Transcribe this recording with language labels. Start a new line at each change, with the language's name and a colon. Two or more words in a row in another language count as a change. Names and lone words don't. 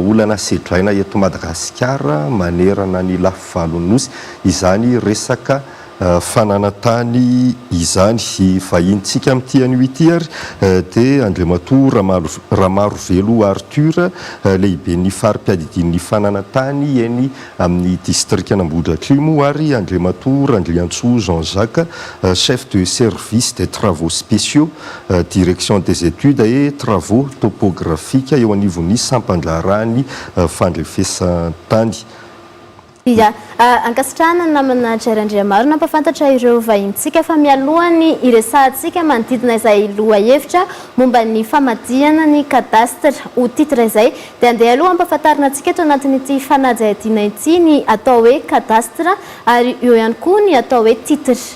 Malagasy: olana sedraina eto Madagasikara manerana ny lafivalon'ny nosy izany resaka fananantany izany vahintsika amin'ity an'ity ary dia Andriamatoa Ramarovelo Arthur lehibe ny fari-piadidian'ny fananantany eny amin'ny district Anambohidratrimo ary Andriamatoa Randriantsoa Jean-Jacques
French: chef de service des travaux spéciaux direction des études et travaux topographiques
Malagasy: eo anivon'ny sampandrarany fandrefesan-tany. Ia, ankasitrahana namana Andriamaro nampafantatra ireo vahintsika fa mialohany iresahantsika manodidina izay loha hevitra momba ny famadihana ny kadastra ho titra izay dia andeha aloha ampafantarina antsika eto anatin'ity fanadihadiana ity ny atao hoe kadastra ary eo ihany koa ny atao hoe titra.